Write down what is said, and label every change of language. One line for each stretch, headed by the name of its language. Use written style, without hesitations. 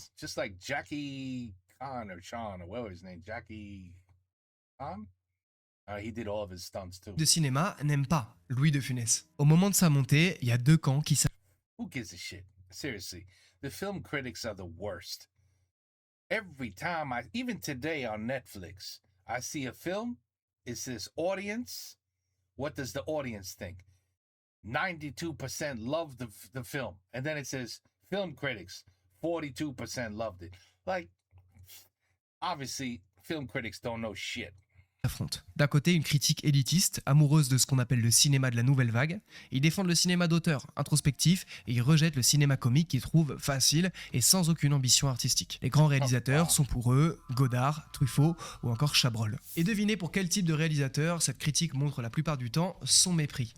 English: stunts, just like Jackie Khan or Sean or whatever his name, Jackie Khan. He did all of his stunts too.
French: De cinéma n'aime pas Louis de Funès. Au moment de sa montée, il y a 2 camps qui
English: Who gives a shit? Seriously, the film critics are the worst. Every time even today on Netflix, I see a film, it says audience. What does the audience think? 92% loved the film. And then it says film critics, 42% loved it. Like, obviously, film critics don't know shit.
French: affrontent. D'un côté, une critique élitiste, amoureuse de ce qu'on appelle le cinéma de la nouvelle vague. Ils défendent le cinéma d'auteur, introspectif, et ils rejettent le cinéma comique qu'ils trouvent facile et sans aucune ambition artistique. Les grands réalisateurs sont pour eux Godard, Truffaut ou encore Chabrol. Et devinez pour quel type de réalisateur cette critique montre la plupart du temps son mépris.